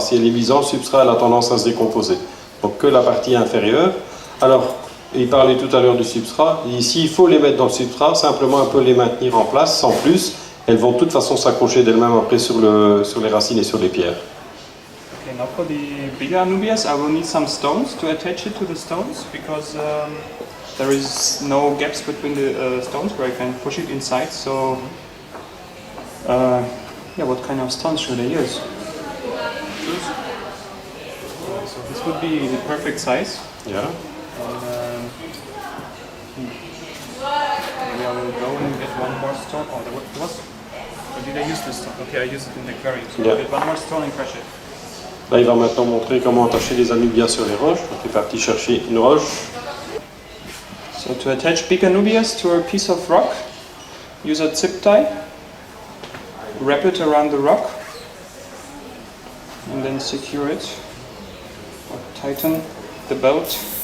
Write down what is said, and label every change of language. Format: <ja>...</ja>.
<fr>Si elle est mise en substrat, elle a tendance à se décomposer. Donc que la partie inférieure. Alors, il parlait tout à l'heure du substrat, et ici il faut les mettre dans le substrat, simplement un peu les maintenir en place, sans plus. Elles vont de toute façon s'accrocher d'elles-mêmes après sur les racines et sur les pierres.</fr> <en>Okay, now for the bigger anubias, I will need some stones to attach it to the stones because there is no gaps between the stones where I can push it inside. So, yeah, what kind of stones should I use? So this would be the perfect size. Ja. Maybe I will go and get one more stone. Oh, there was. Or did I use this stone? Okay, I used it in the aquarium. So Yeah. I'll get one more stone and crush it.</en> <fr>Là, il va maintenant montrer comment attacher les anubias sur les roches. Donc, il est parti chercher une roche.</fr> <en>So to attach big anubias to a piece of rock, use a zip tie, wrap it around the rock, and then secure it, or tighten the belt.</en>